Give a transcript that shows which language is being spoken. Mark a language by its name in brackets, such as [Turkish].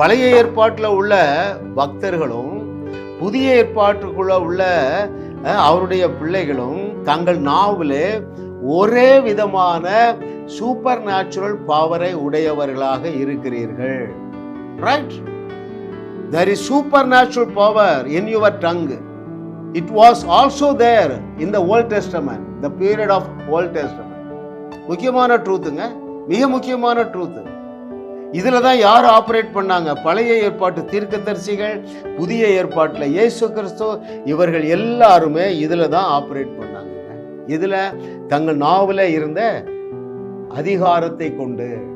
[Tamil] பழைய ஏற்பாட்டில் உள்ள பக்தர்களும் புதிய ஏற்பாட்டுக்குள்ள உள்ள அவருடைய பிள்ளைகளும் தங்கள் நாவிலே ஒரே விதமான சூப்பர் நேச்சுரல் பவரை உடையவர்களாக இருக்கிறீர்கள். [English] Right? There is supernatural power in your tongue. It was also there in the Old Testament, the period of Old Testament. [Tamil] முக்கியமான ட்ரூத்துங்க, மிக முக்கியமான ட்ரூத்து. இதுல தான் யார் ஆபரேட் பண்ணாங்க? பழைய ஏற்பாட்டு தீர்க்கதரிசிகள், புதிய ஏற்பாட்டில் இயேசு கிறிஸ்து, இவர்கள் எல்லாருமே இதுல தான் ஆபரேட் பண்ணாங்க. இதுல தங்கள் நாவல இருந்த அதிகாரத்தை கொண்டு.